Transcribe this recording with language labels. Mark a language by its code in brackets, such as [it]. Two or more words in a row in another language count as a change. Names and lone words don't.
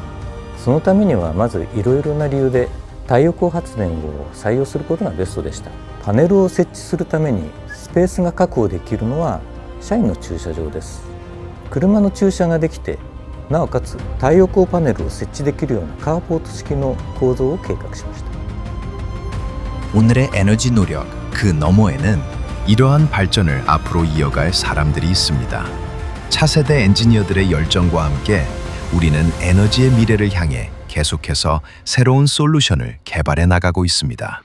[ja] そのためにはまずいろいろな理由で太陽光発電を採用することがベストでした。パネルを設置するためにスペースが確保できるのは社員の駐車場です。車の駐車ができてなおかつ太陽光パネルを設置できるようなカーポート式の構造を計画しました。 [ko] 오늘의 에너지 노력 그 너머에는 이러한 발전을 앞으로 이어갈 사람들이 있습니다. 차세대 엔지니어들의 열정과 함께 우리는 에너지의 미래를 향해 계속해서 새로운 솔루션을 개발해 나가고 있습니다.